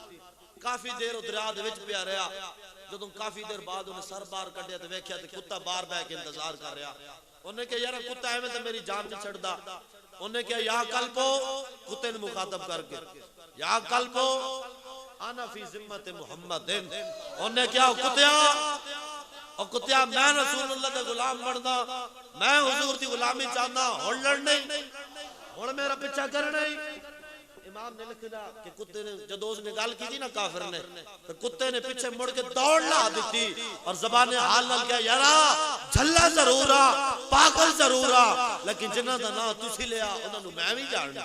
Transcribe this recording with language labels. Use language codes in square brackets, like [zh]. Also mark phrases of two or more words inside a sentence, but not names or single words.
[pa] کافی دیر دریا دے وچ پیا رہا۔ جدوں کافی دیر بعد انہیں سر باہر کڈھیا تے ویکھیا تے کتا باہر بیٹھ کے انتظار کر رہا. انہیں کہا یار کتا ایویں تے میری جان نہیں چھڈدا. انہیں کہا [ar] يا كلب, [pa] کتے نے مخاطب کرکے [ar] يا كلب أنا في ذمة محمد. [pa] انہیں کیا کتیا، اور کتیا میں رسول اللہ دا غلام بندا، میں حضور دی غلامی چاہنا، ہن لڑنا ہی، ہن میرا پیچھا کرنا ہی. امام نے لکھا کہ کتے نے جدوں اس نے گل کی تھی نا کافر نے، تو کتے نے پیچھے مڑ کے دوڑ لا دی تھی اور زبان حال نال کہا یارا جھلا ضرور آ، پاگل ضرور آ، لیکن جنہاں دا نام تسی لیا انہاں نوں میں بھی جاننا.